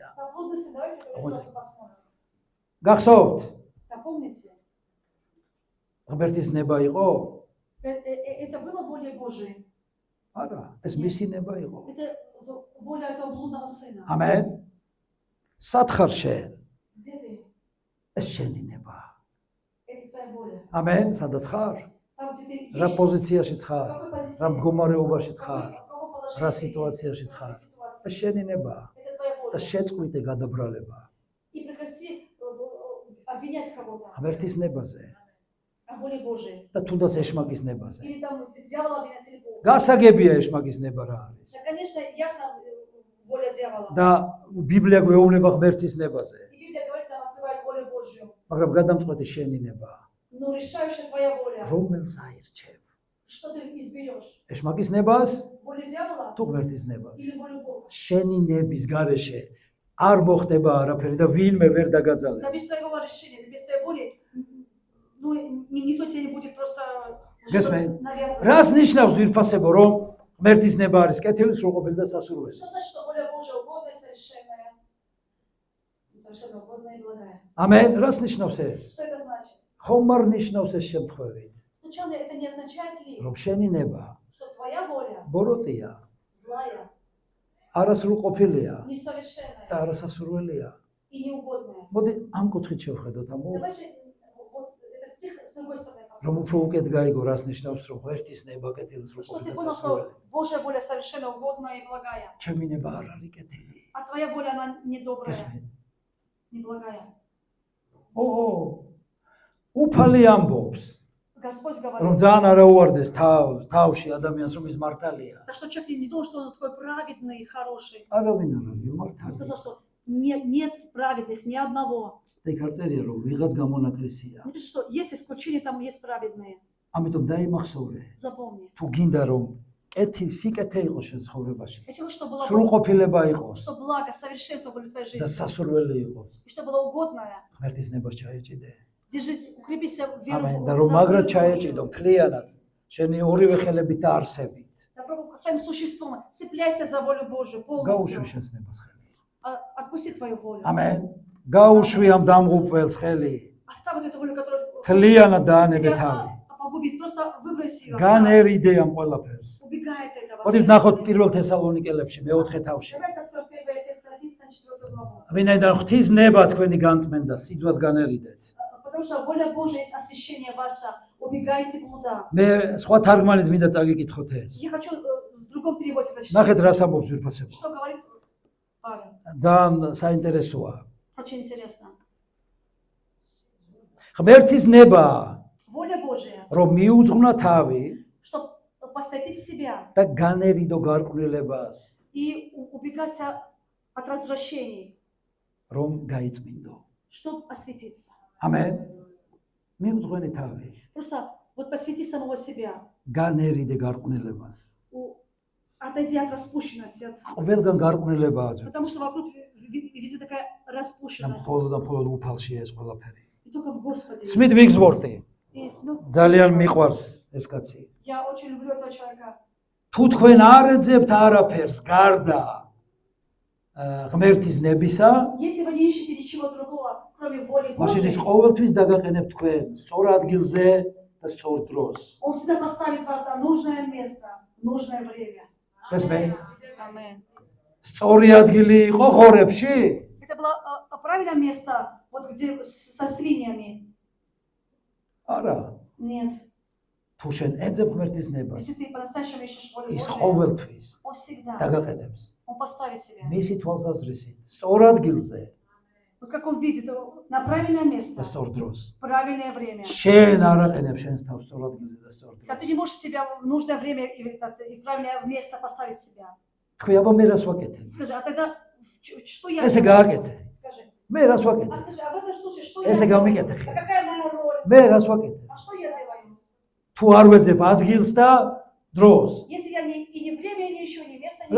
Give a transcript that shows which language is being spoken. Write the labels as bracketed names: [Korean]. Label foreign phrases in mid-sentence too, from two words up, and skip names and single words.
[Russian] На блудный сын, давайте сразу посмотрим. [Georgian] გახსოვთ? [Russian] Напомните, [Georgian] ღმერთის ნება იყო? [Russian] это было волей Божией. [Georgian] არა, ეს მისი ნება იყო. [Russian] Это воля этого блудного сына. [Georgian] ამენ. სათხარ შენ, [Russian] Где ты? [Georgian] ეს შენი ნება. [Russian] Это твоя воля. [Georgian] ამენ, სადაც ხარ? [Russian] Там, где ты [Georgian] რა [Russian] ешь, [Georgian] პოზიციაშიც [Russian] в [Georgian] ხარ? [Russian] какой позиции, [Georgian] რა მდგომარეობაშიც ხარ? [Russian] в каком положении [Georgian] რა [Russian] ты, [Georgian] სიტუაციაშიც [Russian] в [Georgian] ხარ? [Russian] какой ситуации. [Georgian] ეს შენი ნება. [Russian] Это твоя [Georgian] და [Russian] воля. [Georgian] შეწყვიტე გადაბრალება. [Russian] И прекрати обвинять кого-то [Georgian] ღმერთის ნებაზე [Russian] о воле Божией. [Georgian] და თუნდაც ეშმაკის небაზე. [Russian] Или там дьявола обвинять или Бога. [Georgian] გასაგებია ეშმაკის ნება რა არის. [Russian] Да, конечно, ясно воля дьявола. [Georgian] და ბიბლია გვეუბნება ღმერთის небაზე. [Russian] И Библия говорит, нам открывает волю Божью. [Georgian] მაგრამ გადამწყვეტი შენი ნება. [Russian] Но решающая твоя воля. [Georgian] რომელს აირჩევ? [Russian] Что ты изберешь? [Georgian] ეშმაკის ნებას [Russian] Волю дьявола [Georgian] თუ ღმერთის ნებას. [Russian] или волю Бога? [Georgian] შენი ნების გარეშე არ მოხდება არაფერი და ვინმე ვერ [Russian] Да [Georgian] დაგაძალებს. [Russian] без твоего решения, без твоей воли, ну, никто тебе не будет просто [Georgian] Гесме, [Russian] навязывать. [Georgian] რას ნიშნავს ვირფასებო, რომ ღმერთის ნება არის კეთილი, სრულყოფილი და სასურველი? [Russian] Что значит, что воля Божья угодная, совершенная? Совершенно угодная и благая. [Georgian] ამენ, რას ნიშნავს ეს? [Russian] Что это значит? [Georgian] ხომ არ ნიშნავს ეს შემთხვევით, [Russian] Случайно это не означает ли, [Georgian] რომ შენი ნება [Russian] что твоя воля [Georgian] ბოროტია, [Russian] злая, [Georgian] არასრულყოფილია და [Russian] несовершенная [Georgian] არასასურველია? [Russian] и неугодная? [Georgian] მოდი ამ კუთხით შევხედოთ ამო, [Russian] Давайте вот этот стих с другой стороны [Georgian] რომ [Russian] посмотрим. [Georgian] უფრო უკეთ გაიგო, რას ნიშნავს, რომ ღმერთის ნება კეთილი, [Russian] Что [Georgian] სრულყოფილი [Russian] ты [Georgian] და [Russian] понял, [Georgian] სასურველი. [Russian] что Божья воля совершенно угодная и благая, [Georgian] ჩემი ნება არ არის კეთილი. [Russian] а твоя воля, она недобрая, [Georgian] გესმით? [Russian] неблагая. [Georgian] უფალი ამბობს, [Russian] Господь [Georgian] რომ [Russian] говорит, [Georgian] ძალიან არაუარდეს თავში ადამიანს, რომ ის მართალია. [Russian] да что человек не думал, что он такой праведный и хороший. [Georgian] არავინ არ არის [Russian] Он [Georgian] მართალი. [Russian] сказал, что нет праведных, ни одного. [Georgian] და იქ არ წერია, რომ ვიღაც გამონაკლისია. [Russian] Не пишет, что есть исключения, там есть праведные. [Georgian] ამიტომ დაიმახსოვრე, [Russian] Запомни. [Georgian] თუ გინდა რომ სიკეთე იყოს შენ ცხოვრებაში, [Russian] Если хочешь, чтобы было [Georgian] სრულყოფილება იყოს [Russian] что благо, совершенство было в твоей [Georgian] და [Russian] жизни, [Georgian] სასურველი იყოს, [Russian] и что было угодное, [Georgian] ღმერთის нებას ჩაეჭიდე. [Russian] держись, укрепись в веру. [Georgian] ამენ. [Russian] в- [Georgian] და რომ [Russian] за [Georgian] მაგრად [Russian] волю [Georgian] ჩაეჭიდო [Russian] Божью. [Georgian] მთლიანად, შენი ორივე ხელებით და არსებით, [Russian] Да, пробуй своим существом, цепляйся за волю Божью [Georgian] გაუშვი [Russian] полностью. [Georgian] შენს ნებას ხელი. [Russian] Отпусти твою волю. [Georgian] ამენ. გაუშვი ამ დამღუპველს ხელი. [Russian] Оставь вот эту волю, которая [Georgian] თლიანად დაანებე [Russian] тебя [Georgian] თავი. [Russian] погубит. Просто выброси ее. [Georgian] განერიდე ამ ყველაფერს. [Russian] Убегай от этого. [Georgian] მოდით ნახოთ პირველ თესალონიკელებში მეოთხე თავში. [Russian] Давайте откроем 1 Фессалоникийцам 4 главу. [Georgian] ვინაიდან ღვთის ნება თქვენი განწმენდა, სიძვას განერიდეთ. [Russian] Потому что воля Божья есть освящение ваше. Убегайте блуда. [Georgian] მე სხვა თარგმანით მინდა წაგიკითხოთ ეს. [Russian] Я хочу в другом переводе прочитать. [Georgian] ნახეთ რას ამბობს ვირფასებო. [Russian] Что говорит Павел? [Georgian] ძალიან საინტერესოა. [Russian] Очень интересно. [Georgian] ღმერთის ნება, [Russian] Воля Божья, [Georgian] რომ მიუძღვნა თავი [Russian] чтобы посвятить себя [Georgian] და განერიდო გარყვნილებას, [Russian] и убегать от развращений, [Georgian] რომ გაიწმინდო. [Russian] чтобы осветиться. [Georgian] ამენ. მიუძღვენი თავი, [Russian] Просто вот посвяти самого себя. [Georgian] განერიდე გარყვნილებას. [Russian] Отойди от распущенности. [Georgian] ყველგან გარყვნილებაა ძვირ. [Russian] Потому что вокруг везде такая [Georgian] და [Russian] распущенность. [Georgian] მხოლოდ უფალში ეს ყველაფერი. [Russian] И только в Господе. [Georgian] სმით ვიგზვორტი. [Russian] И [Georgian] ძალიან მიყვარს ეს კაცი. [Russian] я очень люблю этого человека. [Georgian] თუ თქვენ არ ეძებთ არაფერს გარდა ღმერთის ნებისა, [Russian] Если вы не ищете ничего другого, кроме воли [Georgian] მაშინ ის [Russian] Божьей, [Georgian] ყოველთვის დაგაყენებთ თქვენ სწორ ადგილზე და სწორ დროს. [Russian] Он всегда поставит вас на нужное место, в нужное время. [Georgian] გესმენთ? [Russian] Аминь. [Georgian] სწორი ადგილი იყო ხორებში? [Russian] Это было правильное место, вот где со свиньями? [Georgian] არა. [Russian] Нет. [Georgian] თუ შენ ეძებ ღმერთის ნებას, [Russian] Если ты по-настоящему ищешь волю [Georgian] ის [Russian] Божью, [Georgian] ყოველთვის [Russian] Он всегда, [Georgian] დაგაყენებს [Russian] Он поставит себя. [Georgian] მისი თვალსაზრისით სწორ ადგილზე [Russian] Вот как Он видит, на правильное место, [Georgian] და სწორ დროს. [Russian] в правильное время. [Georgian] შენ არ აყენებს შენს თავს სწორ ადგილზე და სწორ [Russian] Когда [Georgian] დროს. [Russian] ты не можешь себя в нужное время и в правильное место поставить себя. [Georgian] თქვი, აბა მე რას ვაკეთებ? [Russian] Скажи, а тогда что я [Georgian] ესე [Russian] делаю? [Georgian] გააკეთე. [Russian] Скажи. [Georgian] მე რას [Russian] А [Georgian] ვაკეთებ? [Russian] скажи, а в этом случае что я [Georgian] ესე [Russian] делаю? [Georgian] გამიკეთე [Russian] А [Georgian] ხე. [Russian] какая моя роль? [Georgian] მე რას ვაკეთებ? [Russian] А что я делаю? [Georgian] თუ არ ვეძებ ადგილს და დროს, [Russian] Если я и не время, и не ищу, ни место, ни